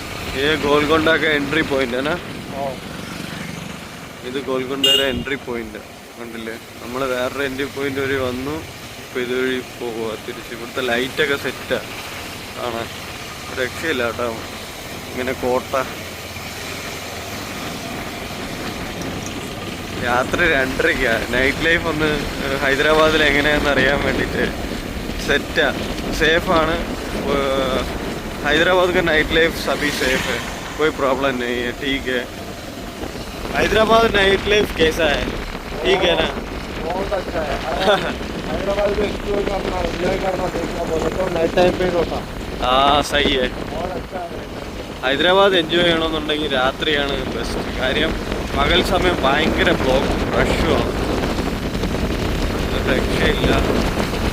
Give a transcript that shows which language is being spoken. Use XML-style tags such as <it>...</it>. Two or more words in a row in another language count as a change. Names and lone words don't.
<hi>ये गोलकोंडा का</hi> <en>entry point</en> <hi>है ना.</hi> <ml>ഇത് ഗോൽക്കൊണ്ടയുടെ</ml> <en>entry point</en> <ml>കണ്ടില്ലേ. നമ്മൾ വേറൊരു</ml> <en>entry point</en> <ml>വഴി വന്നു. ഇപ്പം ഇതുവഴി പോകുക തിരിച്ച്. ഇവിടുത്തെ ലൈറ്റൊക്കെ സെറ്റാ ആണ്. രക്ഷയില്ല കേട്ടോ. ഇങ്ങനെ കോട്ട. രാത്രി 2:30.</ml> <en>night life</en> <ml>ഒന്ന് ഹൈദരാബാദിൽ എങ്ങനെയാണെന്ന് അറിയാൻ വേണ്ടിയിട്ട് സെറ്റാ. സേഫാണ്.</ml> <hi>हैदराबाद का</hi> <en>night life</en> <hi>सभी सेफ है, कोई प्रॉब्लम नहीं है. ठीक है. हैदराबाद</hi> <en>night life</en> <hi>कैसा है? ठीक है ना. बहुत अच्छा है. हैदराबाद में एक्सप्लोर करना, एंजॉय करना, देखना बोले तो</hi> <en>night time</en> <hi>पे होता. हाँ सही है. बहुत अच्छा है.</hi> <ml>ഹൈദരാബാദ് എൻജോയ് ചെയ്യണമെന്നുണ്ടെങ്കിൽ രാത്രിയാണ് ബെസ്റ്റ്. കാര്യം പകൽ സമയം ഭയങ്കര ബ്ലോക്ക് റഷുമാണ്. രക്ഷയില്ല.</ml>